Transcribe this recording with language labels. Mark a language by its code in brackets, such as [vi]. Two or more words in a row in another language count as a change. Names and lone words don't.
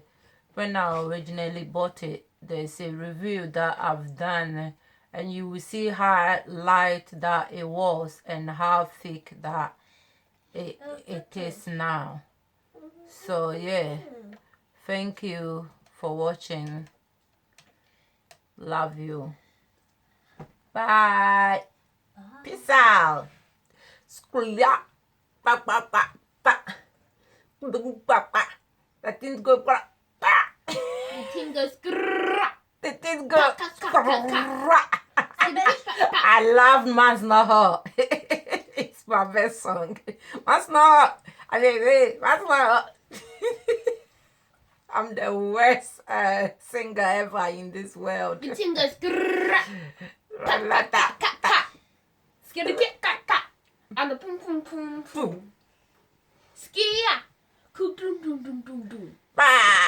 [en] When I originally bought it, there's a review that I've done, and you will see how light that it was and how thick that it is now. So yeah, thank you for watching. Love you. Bye. Peace out. Squilla. Ba ba ba ba. Ba ba. That thing go ba ba. The thing goes grrrr. The thing go. I love Man's Not Hot. It's my best song. Man's Not Hot. I mean, Man's Not Hot. I'm the worst singer ever in this world. The thing goes grrrr. Skitty kit kat kat. And the pum pum pum pum. Skia. Dum dum dum dum dum. Bye.